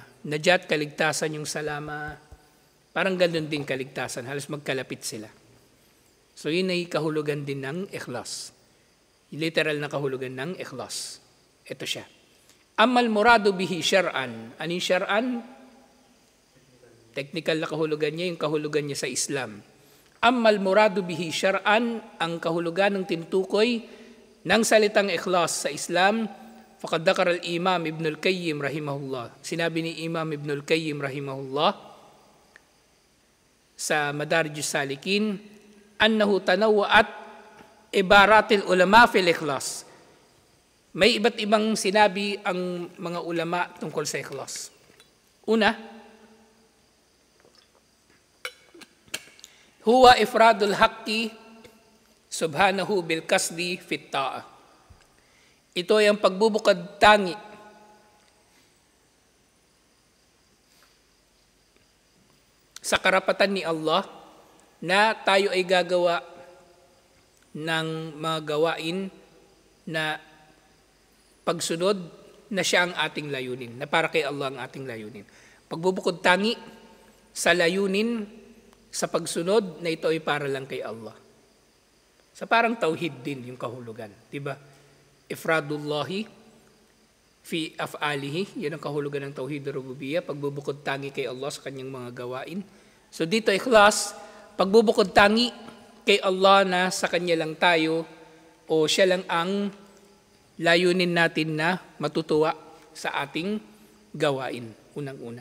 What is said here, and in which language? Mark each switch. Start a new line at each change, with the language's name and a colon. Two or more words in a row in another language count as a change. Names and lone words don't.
Filipino: Najat, kaligtasan, yung salama, parang ganun din kaligtasan, halos magkalapit sila. So yun ay kahulugan din ng ikhlas. Literal na kahulugan ng ikhlas. Ito siya.
Arabic: عمل مراد به شرعًا.
Filipino: Ano yung syar'an? Technical na kahulugan niya, yung kahulugan niya sa Islam.
Arabic: عمل مراد به شرعًا,
Filipino: ang kahulugan ng tinutukoy ng salitang ikhlas sa Islam,
Arabic: فقد ذكر الإمام ابن القيم رحمه الله.
Filipino: Sinabi ni Imam Ibn al-Qayyim rahimahullah sa Madarijus Salikin,
Arabic: أنه تنوعت عبارات العلماء في الإخلاص.
Filipino: May iba't ibang sinabi ang mga ulama tungkol sa ikhlas.
Arabic: Una, هو إفراد الحق سبحانه بالقصد في الطاعة.
Filipino: Ito ay ang pagbubukad tangi sa karapatan ni Allah na tayo ay gagawa ng mga gawain na pagsunod na siya ang ating layunin, na para kay Allah ang ating layunin. Pagbubukod tangi sa layunin sa pagsunod na ito ay para lang kay Allah. Sa parang tauhid din yung kahulugan, di ba?
Arabic: إفراد الله في أفعاله,
Filipino: yan ang kahulugan ng
Arabic: توحيد الربوبية,
Filipino: pagbubukod tangi kay Allah sa kanyang mga gawain. So dito ikhlas, pagbubukod tangi kay Allah na sa kanya lang tayo o siya lang ang layunin natin na matutuwa sa ating gawain, unang-una.